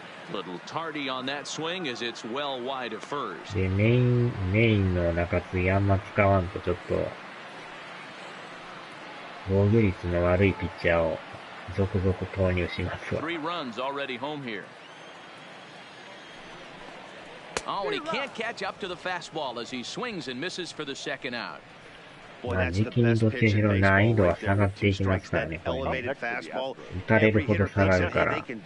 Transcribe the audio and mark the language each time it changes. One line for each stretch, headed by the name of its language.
English: Little tardy on that swing as it's well wide of first.
Japanese: で、メインの中継ぎあんま使わんとちょっと防御率の悪いピッチャーを続々投入しますわ。
English: 3 runs already home here. Oh, and he can't catch up to the fastball as he swings and misses for the second out.
Japanese: まあ、時期にどっちにしろ難易度は下がっていきますからね、これね。打たれるほど下がるから。